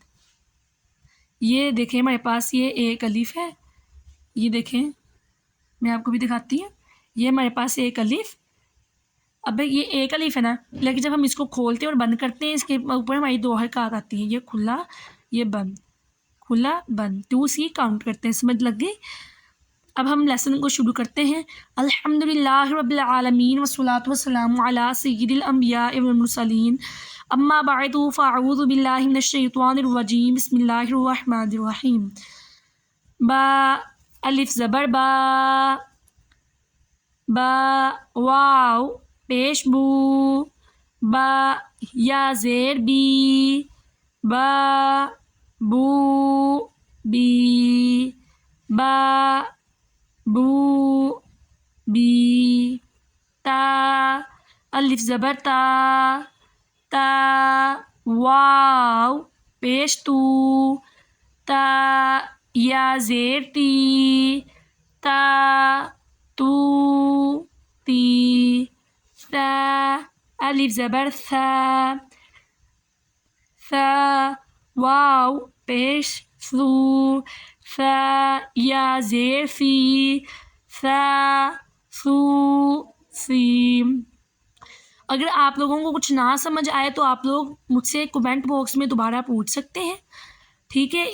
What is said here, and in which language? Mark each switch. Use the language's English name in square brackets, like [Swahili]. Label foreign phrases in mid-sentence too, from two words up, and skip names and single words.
[Urdu] یہ دیکھیں ہمارے پاس یہ ایک الف ہے، یہ دیکھیں میں آپ کو بھی دکھاتی ہوں، یہ ہمارے پاس ایک الف، اب یہ ایک الف ہے نا، لیکن جب ہم اس کو کھولتے ہیں اور بند کرتے ہیں اس کے اوپر ہماری 2 حرکات آتی ہیں، یہ کھلا یہ بند، کھلا بند، 2C کاؤنٹ کرتے ہیں، سمجھ لگ گئی؟ اب ہم لیسن کو شروع کرتے ہیں۔ [Arabic] الحمدللہ رب العالمین والصلاۃ والسلام علی سید الانبیاء والمرسلین، اما بعد فاعوذ باللہ من الشیطان الرجیم، بسم اللہ الرحمن الرحیم۔ [Urdu] با الف زبر با، با واو پیش بو، با یا زیر بی، با بو بی، با بو بی، تا الف زبر تا، تا واو پیش تو، تا یا زیر تی، تا تو تی، تا الف زبر ثا، ثا واو پیش ثو، ثا یا زیر فی، ثا ثو سی۔ اگر آپ لوگوں کو کچھ نہ سمجھ آئے تو آپ لوگ مجھ سے کمنٹ باکس میں دوبارہ پوچھ سکتے ہیں، ٹھیک ہے۔